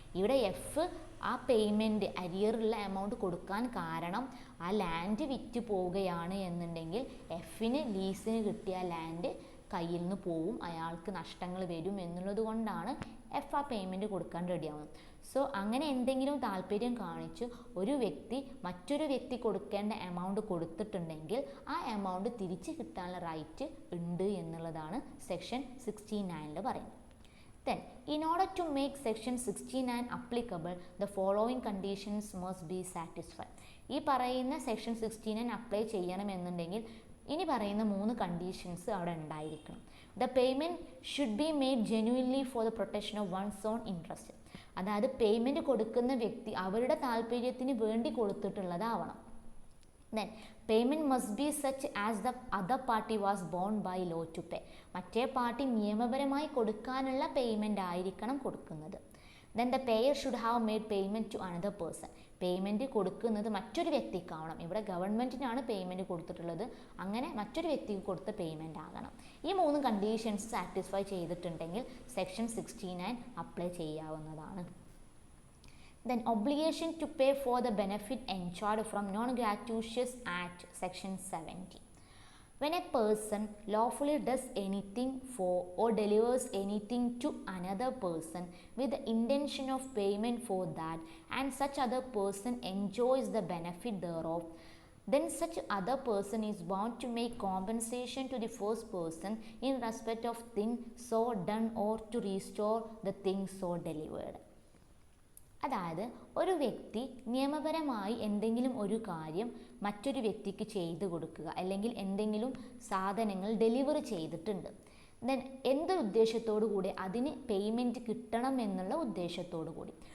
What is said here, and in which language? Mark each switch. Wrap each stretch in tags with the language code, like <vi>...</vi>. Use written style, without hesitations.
<ml>ഇവിടെ എഫ് ആ payment അരിയറുള്ള amount കൊടുക്കാൻ കാരണം ആ ലാൻഡ് വിറ്റ് പോവുകയാണ് എന്നുണ്ടെങ്കിൽ എഫിന് ലീസിന് കിട്ടിയ ലാൻഡ് കയ്യിൽ നിന്ന് പോവും, അയാൾക്ക് നഷ്ടങ്ങൾ വരും എന്നുള്ളത് കൊണ്ടാണ് എഫ് ആ പേയ്മെൻറ്റ് കൊടുക്കാൻ റെഡിയാവുന്നത്. സോ അങ്ങനെ എന്തെങ്കിലും താല്പര്യം കാണിച്ച് ഒരു വ്യക്തി മറ്റൊരു വ്യക്തി കൊടുക്കേണ്ട എമൗണ്ട് കൊടുത്തിട്ടുണ്ടെങ്കിൽ ആ എമൗണ്ട് തിരിച്ച് കിട്ടാനുള്ള റൈറ്റ് ഉണ്ട് എന്നുള്ളതാണ് സെക്ഷൻ 69 പറയുന്നത്.</ml> <en>Then, in order to make section 69 applicable, the following conditions must be satisfied.</en> <ml>ഈ പറയുന്ന സെക്ഷൻ 69 അപ്ലൈ ചെയ്യണമെന്നുണ്ടെങ്കിൽ ഇനി പറയുന്ന 3 കണ്ടീഷൻസ് അവിടെ ഉണ്ടായിരിക്കണം.</ml> <en>The payment should be made genuinely for the protection of one's own interest.</en> <ml>അതായത് പേയ്മെൻറ്റ് കൊടുക്കുന്ന വ്യക്തി അവരുടെ താല്പര്യത്തിന് വേണ്ടി കൊടുത്തിട്ടുള്ളതാവണം.</ml> <en>Then payment must be such as the other party was bound by law to pay.</en> <ml>മറ്റേ പാർട്ടി നിയമപരമായി കൊടുക്കാനുള്ള പേയ്മെൻ്റ് ആയിരിക്കണം കൊടുക്കുന്നത്.</ml> <en>Then the payer should have made payment to another person.</en> <ml>Payment കൊടുക്കുന്നത് മറ്റൊരു വ്യക്തിക്കാവണം. ഇവിടെ ഗവൺമെൻറ്റിനാണ് പേയ്മെൻറ്റ് കൊടുത്തിട്ടുള്ളത്, അങ്ങനെ മറ്റൊരു വ്യക്തിക്ക് കൊടുത്ത പേയ്മെൻ്റ് ആകണം. ഈ 3 കണ്ടീഷൻസ് സാറ്റിസ്ഫൈ ചെയ്തിട്ടുണ്ടെങ്കിൽ സെക്ഷൻ 69 അപ്ലൈ ചെയ്യാവുന്നതാണ്.</ml> <en>Then obligation to pay for the benefit enjoyed from Non-Gratuitous Act section 70. When a person lawfully does anything for or delivers anything to another person with the intention of payment for that, and such other person enjoys the benefit thereof, then such other person is bound to make compensation to the first person in respect of thing so done or to restore the thing so delivered.</en> <ml>അതായത് ഒരു വ്യക്തി നിയമപരമായി എന്തെങ്കിലും ഒരു കാര്യം മറ്റൊരു വ്യക്തിക്ക് ചെയ്തു കൊടുക്കുക, അല്ലെങ്കിൽ എന്തെങ്കിലും സാധനങ്ങൾ ഡെലിവറി ചെയ്തിട്ടുണ്ട്. ദെൻ എന്തൊരു ഉദ്ദേശത്തോടു കൂടി, അതിന് പേയ്മെൻറ്റ് കിട്ടണം എന്നുള്ള ഉദ്ദേശത്തോടു കൂടി.</ml>